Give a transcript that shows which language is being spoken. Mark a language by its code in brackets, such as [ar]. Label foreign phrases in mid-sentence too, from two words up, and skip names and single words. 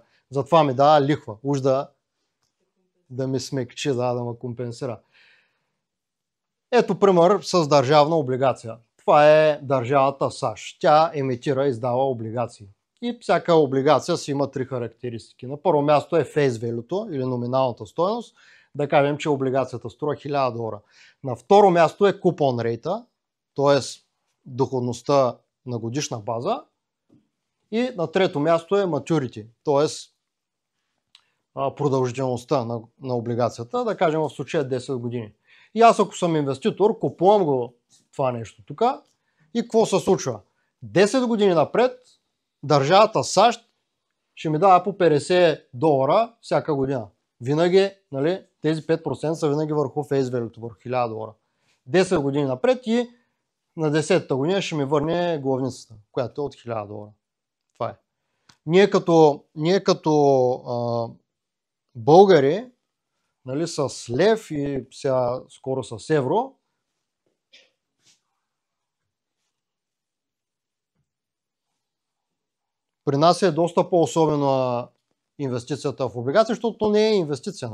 [bg] Затова ми дава лихва, уж да ми смекчи, да ме компенсира. Ето пример с държавна облигация. Това е държавата САЩ. Тя емитира и издава облигации. И всяка облигация си има 3 характеристики. На първо място е [en] face value [bg] или номиналната стойност. Да кажем, че облигацията струва $1000. На второ място е [en] coupon rate, [bg] т.е. доходността на годишна база. И на трето място е maturity, т.е. продължителността на облигацията, да кажем в случая 10 години. И аз, ако съм инвеститор, купувам го това нещо тук и какво се случва? 10 години напред държавата САЩ ще ми дава по $50 всяка година. Винаги, нали, тези 5% са винаги върху [en] face value, [bg] върху $1000. 10 години напред и на 10-та година ще ми върне главницата, която е от $1000. Това е. Ние като българи, нали, с лев и сега скоро с евро, при нас е доста по-особена инвестицията в облигация, защото то не е инвестиция.